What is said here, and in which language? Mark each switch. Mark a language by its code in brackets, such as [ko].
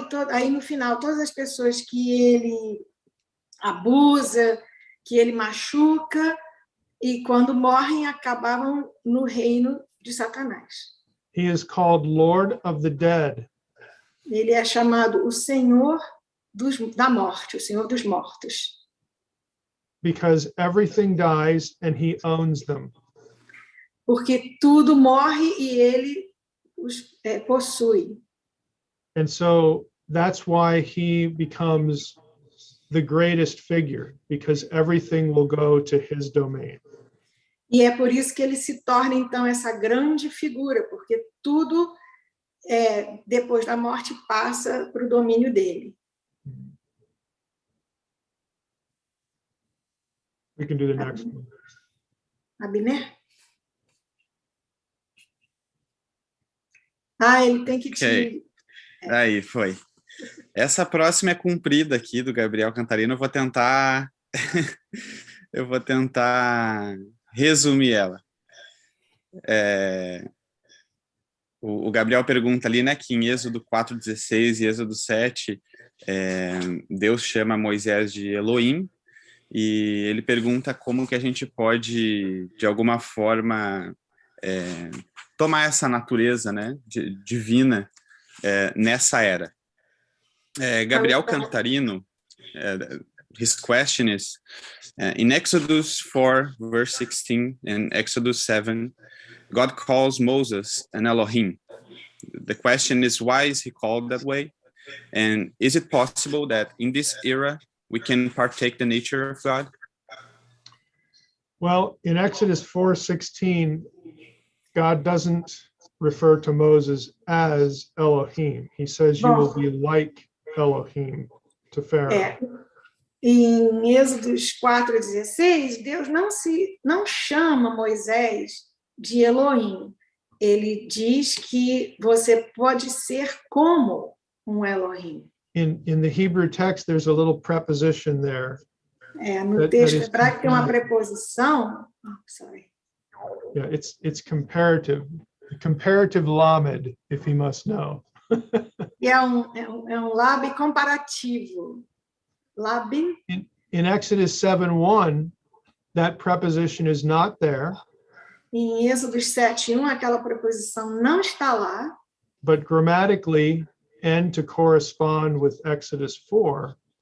[pt] Aí no final, todas as pessoas que ele abusa, que ele machuca, e quando morrem, acabavam no reino de Satanás. [en] He is called Lord of the Dead. [pt] Ele é chamado o Senhor da morte, o Senhor dos mortos. [en] Because everything dies and he owns them. [pt] Porque tudo morre e ele os possui. [en] And so that's why he becomes the greatest figure, because everything will go to his domain. [pt] E é por isso que ele se torna, então, essa grande figura, porque tudo, depois da morte, passa para o domínio dele. [en] We can do the next one. Abner? [pt] Ele tem que te... Aí, foi. Essa próxima é comprida aqui, do Gabriel Cantarino. Eu vou tentar resumir ela. O Gabriel pergunta ali, né, que em Êxodo 4:16 e Êxodo 7, Deus chama Moisés de Elohim, e ele pergunta como que a gente pode, de alguma forma, tomar essa natureza, né, divina nessa era. [en] Gabriel Cantarino, his question is, in Exodus 4, verse 16, and Exodus 7, God calls Moses an Elohim. The question is, why is he called that way? And is it possible that in this era, we can partake the nature of God? Well, in Exodus 4:16, God doesn't refer to Moses as Elohim. He says you will be like Elohim to Pharaoh. [pt] Em Êxodos 4:16, Deus não chama Moisés de Elohim. Ele diz que você pode ser como Elohim. [en] In the Hebrew text, there's a little preposition there. [pt] No texto hebraico tem uma preposição. [en] Yeah, it's comparative. Comparative lamed, if he must know. [pt] E é um lab comparativo. Labin. [en] In Exodus 7:1, that preposition is not there. [pt] Em Êxodos 7:1, aquela preposição não está lá. [en] But grammatically, and to correspond with Exodus 4,